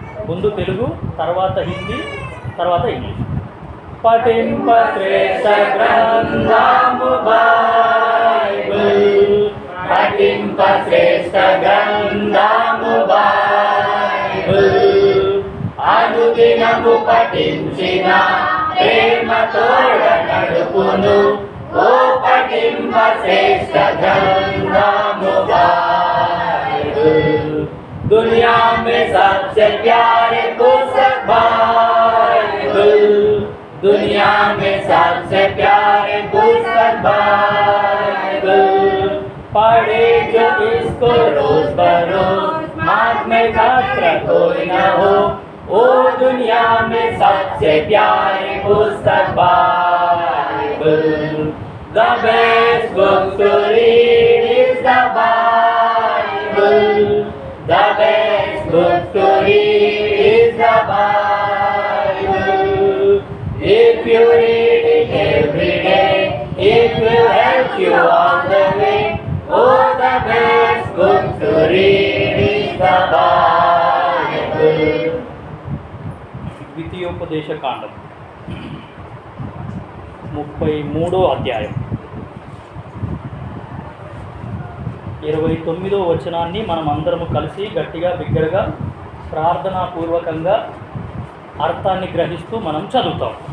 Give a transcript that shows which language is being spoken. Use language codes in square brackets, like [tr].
[te] ముందు తెలుగు, తర్వాత హిందీ, తర్వాత ఇంగ్లీష్. పఠింప శ్రేష్ఠ గ్రంథము బైబిల్, పఠింప శ్రేష్ఠ గ్రంథము బైబిల్, అనుదినము పఠించిన ప్రేమతోడ నడుపును, ఓ పఠింప శ్రేష్ఠ గ్రంథము బైబిల్. [hi] दुनिया में सबसे प्यारे पुस्तक बाइबल, दुनिया में सबसे प्यारे पुस्तक बाइबल, पढ़े जो इसको रोज बरोज, मार्ग में खतरा कोई न हो, ओ दुनिया में सबसे प्यारे पुस्तक Bible. [en] The best book to read is the Bible. The best book to read is the Bible. If you read it every day, it will help you on the way. Oh, the best book to read is the Bible. [te] ద్వితీయోపదేశ కాండం 33వ అధ్యాయం 29వ వచనాన్ని మనం అందరము కలిసి గట్టిగా, బిగ్గరగా, ప్రార్థనాపూర్వకంగా అర్థాన్ని గ్రహిస్తూ మనం చదువుతాం.